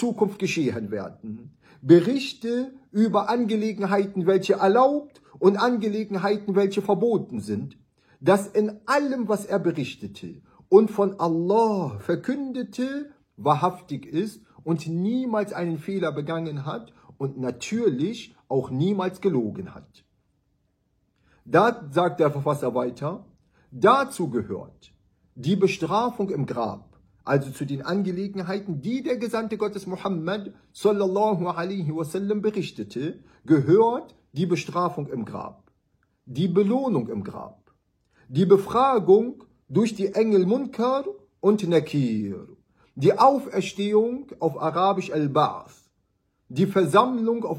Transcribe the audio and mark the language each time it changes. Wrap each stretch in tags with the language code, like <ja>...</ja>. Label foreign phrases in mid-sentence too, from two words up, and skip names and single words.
<de>Zukunft geschehen werden, Berichte über Angelegenheiten, welche erlaubt und Angelegenheiten, welche verboten sind, dass in allem, was er berichtete und von Allah verkündete, wahrhaftig ist und niemals einen Fehler begangen hat und natürlich auch niemals gelogen hat. Da sagt der Verfasser weiter, dazu gehört die Bestrafung im Grab, also zu den Angelegenheiten, die der Gesandte Gottes Muhammad</de> <ar>صلى الله عليه وسلم</ar> <de>berichtete, gehört die Bestrafung im Grab, die Belohnung im Grab, die Befragung durch die Engel Munkar und Nakir, die Auferstehung auf Arabisch Al-Ba'ath, die Versammlung auf</de>